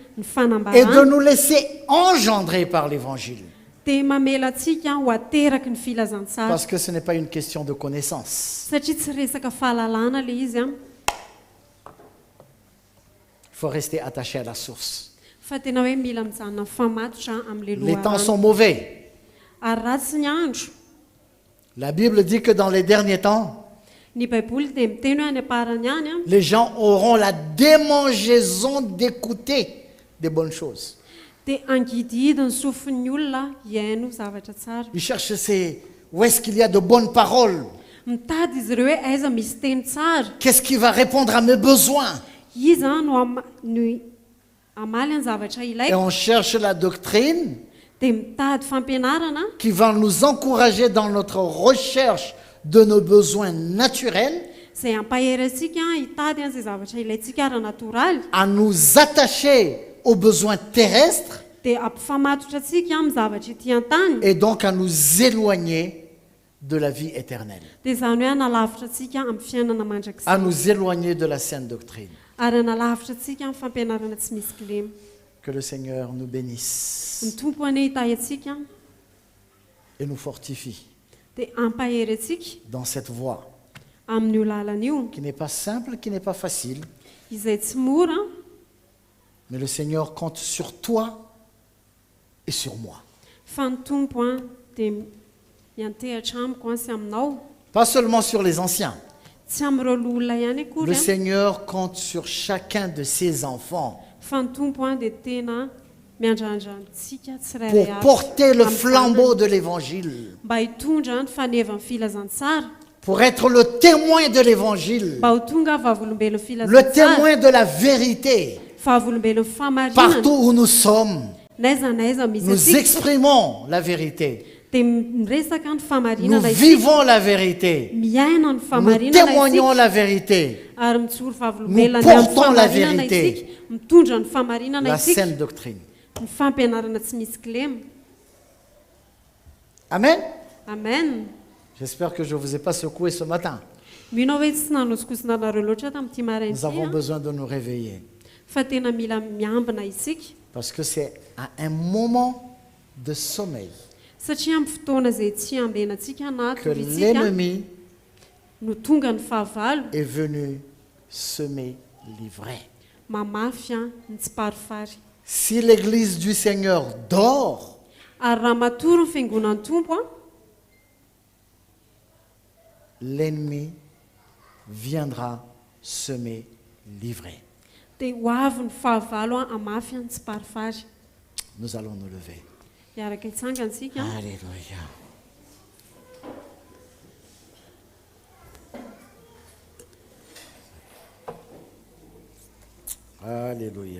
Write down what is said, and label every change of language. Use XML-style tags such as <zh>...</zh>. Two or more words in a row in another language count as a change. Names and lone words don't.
<fr>et de</fr> <mg>fanambarana</mg> <fr>nous laisser engendrer par l'évangile.</fr> <mg>dia mamela antsika ho ateraky ny filazantsara</mg> <fr>Parce que ce n'est pas une question de connaissance.</fr> <mg>satria tsy resaka fahalalana le izy a</mg> <fr>Il faut rester attaché à la source.</fr> <mg>fa tena hoe mila mijanona famatotra amin'le</mg> <fr>Les temps sont</fr> <mg>loharano</mg> <fr>mauvais.</fr> <mg>ary ratsy ny andro</mg> <fr>La Bible dit que dans les derniers temps,</fr> <mg>ny baiboly dia miteny hoe any aparany any a</mg> <fr>les gens auront la démangeaison d'écouter des bonnes choses.</fr> <mg>dia angidihidiny sofin'ny olona hiaino zavatra tsara</mg> <fr>Ils cherchent où est-ce qu'il y a de bonnes paroles.</fr> <mg>mitady izy ireo hoe aiza misy teny tsara</mg> <fr>Qu'est-ce qui va répondre à mes besoins?</fr> <mg>iza no amaly any zavatra</mg> <fr>Et</fr> <mg>ilaiko</mg> <fr>on cherche la doctrine</fr> <mg>dia mitady fampianarana</mg> <fr>qui va nous encourager dans notre recherche de nos besoins naturels,</fr> <mg>izay ampahery antsika hitady an'izay zavatra ilayntsika ara-natoraly</mg> <fr>à nous attacher aux besoins terrestres</fr> <mg>dia ampifamatotra antsika amin'ny zavatra ety an-tany</mg> <fr>et donc à nous éloigner de la vie éternelle,</fr> <mg>dia izany hoe analavitra antsika amin'ny fiainana mandrakizay</mg> <fr>à nous éloigner de la sainte doctrine.</fr> <mg>ary analavitra antsika amin'ny fampianarana tsy misy kilema</mg> <fr>Que le Seigneur nous bénisse</fr> <mg>ny tompo ane hitahy antsika</mg> <fr>et nous fortifie</fr> <mg>dia ampahery antsika</mg> <fr>dans cette voie</fr> <mg>amin'io lalana io</mg> <fr>qui n'est pas simple, qui n'est pas facile,</fr> <mg>izay tsy mora</mg> <fr>mais le Seigneur compte sur toi et sur moi.</fr> <mg>fa ny tompo a dia miantehatra amiko a sy aminao</mg> <fr>Pas seulement sur les anciens.</fr> <mg>tsy amin'ireo olona ihany akory</mg> <fr>Le a Seigneur compte sur chacun de ses enfants</fr> <mg>fa ny tompo a dia tena miandrandratsika</mg> <fr>pour</fr> <mg>tsirairay avy</mg> <fr>porter le</fr> <mg>amin'ny</mg> <fr>flambeau</fr> <mg>zanany.</mg> <fr>de l'évangile,</fr> <mg>mba hitondra ny faneva ny filazantsara</mg> <fr>pour être le témoin de l'évangile,</fr> <mg>mba ho tonga vavolombelony</mg> <fr>le</fr> <mg>filazantsara</mg> <fr>témoin de la vérité.</fr> <mg>vavolombelony famarinana</mg> <fr>Partout où nous sommes,</fr> <mg>n'aiza n'aiza misy</mg> <fr>nous</fr> <mg>atsika</mg> <fr>exprimons la vérité.</fr> <mg>dia miresaka ny</mg> <fr>Nous</fr> <mg>famarinana isika</mg> <fr>vivons la vérité.</fr> <mg>miaina ny</mg> <fr>Nous</fr> <mg>famarinana</mg> <fr>témoignons</fr> <mg>isika</mg> <fr>la vérité.</fr> <mg>ary mitsoro vavolombelany</mg> <fr>Nous</fr> <mg>amin'ny</mg> <fr>portons la</fr> <mg>famarinana</mg> <fr>vérité.</fr> <mg>isika mitondra ny famarinana</mg> <fr>La</fr> <mg>isika</mg> <fr>sainte doctrine.</fr> <mg>ny fampianarana tsy misy kilema Amen. amen</mg> <fr>J'espère que je ne vous ai pas secoué ce matin.</fr> <mg>mino hoe tsy nanosokosina anareo loatra tamin'ity marainy</mg> <fr>Nous avons</fr> <mg>ity</mg> <fr>besoin de nous réveiller.</fr> <mg>fa tena mila miambina isika</mg> <fr>Parce que c'est à un moment de sommeil</fr> <mg>satria amin'ny fotoana izay tsy ambenantsika</mg> <fr>que</fr> <mg>anaty isika</mg> <fr>l'ennemi</fr> <mg>no tonga ny fahavalo</mg> <fr>est venu semer l'ivraie.</fr> <mg>mamafy a ny tsiparifary</mg> <fr>Si l'église du Seigneur dort,</fr> <mg>ary raha matoro ny fiangonan'ny tompo a</mg> <fr>l'ennemi viendra semer l'ivraie.</fr> <mg>dia ho avy ny fahavalo a amafy a ny tsiparifary</mg> <fr>Nous allons nous lever.</fr> <mg>iaraka itsangansika Alléluia. Alléluia.</mg>